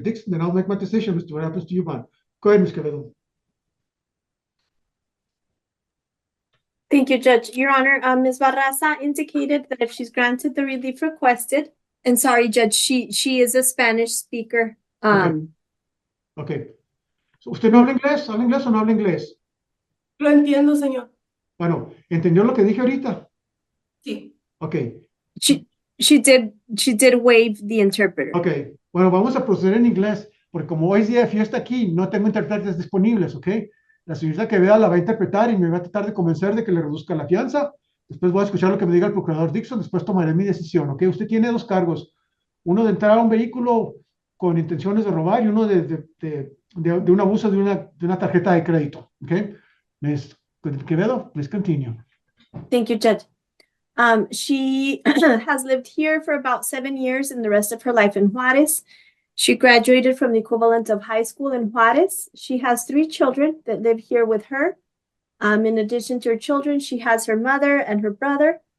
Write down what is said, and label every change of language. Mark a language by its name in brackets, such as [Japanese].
[English] Dixon, then I'll make my decision as to what happens to your bond. Go ahead, Ms. Quevedo. Thank you, Judge. Your Honor, Ms. Barasa indicated that if she's granted the relief requested, and sorry, Judge, she is a Spanish speaker. Okay. [Spanish] So, ¿usted no habla inglés? ¿Habla inglés o no habla inglés? Lo entiendo, señor. Bueno, ¿entendió lo que dije ahorita? Sí. [English] Ok. She did waive the interpreter. Ok. [Spanish] Bueno, vamos a proceder en inglés, porque como hoy es día de fiesta aquí, no tengo intérpretes disponibles, ¿ok? La señorita Quevedo la va a interpretar y me va a tratar de convencer de que le reduzca la fianza. Después voy a escuchar lo que me diga el procurador Dixon, después tomaré mi decisión, ¿ok? Usted tiene dos cargos, uno de entrar a un vehículo con intenciones de robar y uno de un abuso de una tarjeta de crédito, ¿ok? [English] Ms. Quevedo, please continue. Thank you, Judge. She has lived here for about 7 years and the rest of her life in Juarez. She graduated from the equivalent of high school in Juarez. She has 3 children that live here with her. In addition to her children, she has her mother and her brother.